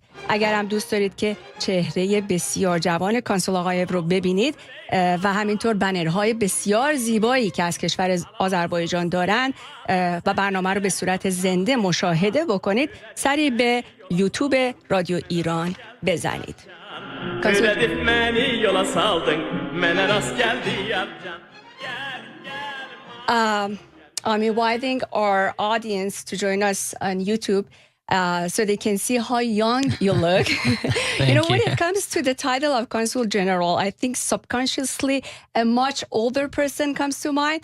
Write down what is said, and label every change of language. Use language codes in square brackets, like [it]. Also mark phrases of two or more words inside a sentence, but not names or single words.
[fa] اگر هم دوست دارید که چهره بسیار جوان کانسول آقایف رو ببینید و همینطور بنرهای بسیار زیبایی که از کشور آذربایجان دارن و برنامه رو به صورت زنده مشاهده بکنید، سری به یوتیوب رادیو ایران بزنید. [az] Üredip məni yola saldın, mənə rast gəldi yarcan. [en] I'm inviting our audience to join us on YouTube so they can see how young you look. When it comes to the title of Consul General, I think subconsciously a much older person comes to mind.